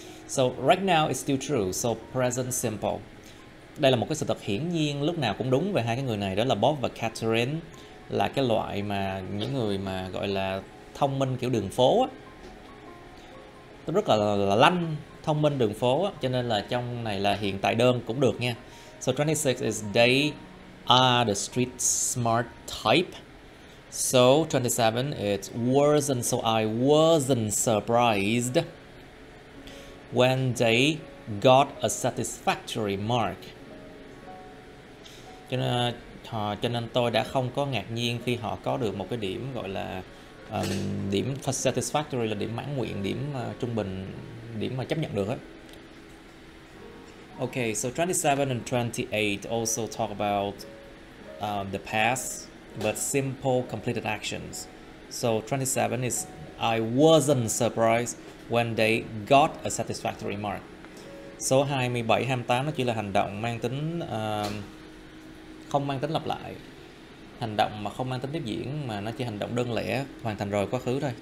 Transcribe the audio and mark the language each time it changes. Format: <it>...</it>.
<en>So right now it's still true, so present simple.</en> <vi>Đây là một cái sự thật hiển nhiên lúc nào cũng đúng về hai cái người này, đó là Bob và Catherine. là cái loại mà những người mà gọi là thông minh kiểu đường phố á, rất là lanh, thông minh đường phố á, cho nên là trong này là hiện tại đơn cũng được nha.</vi> <en>So 26 is they are the street smart type. So 27 it wasn't, so I wasn't surprised when they got a satisfactory mark.</en> <vi>Cho nên tôi đã không có ngạc nhiên khi họ có được một cái điểm gọi là điểm satisfactory là điểm mãn nguyện, điểm trung bình, điểm mà chấp nhận được á.</vi> <en>Okay, so 27 and 28 also talk about the past but simple completed actions. So 27 is I wasn't surprised when they got a satisfactory mark.</en> <vi>Số 27, 28 nó chỉ là hành động mang tính không mang tính lặp lại, hành động mà không mang tính tiếp diễn, mà nó chỉ hành động đơn lẻ hoàn thành rồi quá khứ thôi.</vi>